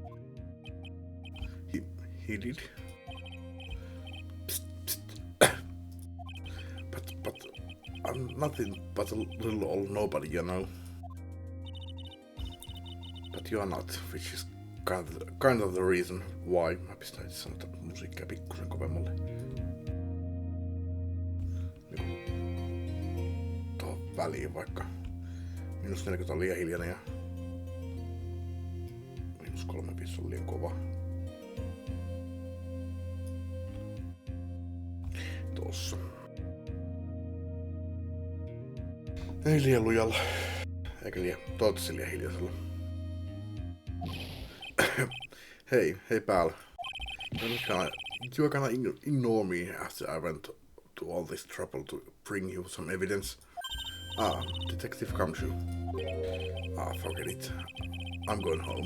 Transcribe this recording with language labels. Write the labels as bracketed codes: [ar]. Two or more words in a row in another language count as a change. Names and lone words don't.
[en] He did. Psst, psst. but I'm nothing but a little old nobody, you know. But you are not, which is kind of the reason why. [fi] Mä pistän itse sanoa musiikkia pikkusen kovemmalle. Tuohon väliin vaikka. -40 on liian hiljainen ja -35 on liian kova. Tossa. Ei liian lujalla. Eikä toivottavasti liian hiljaisella. [en] Hey pal. You gonna ignore me after I went to all this trouble to bring you some evidence? Detective Kamshu. Forget it. I'm going home.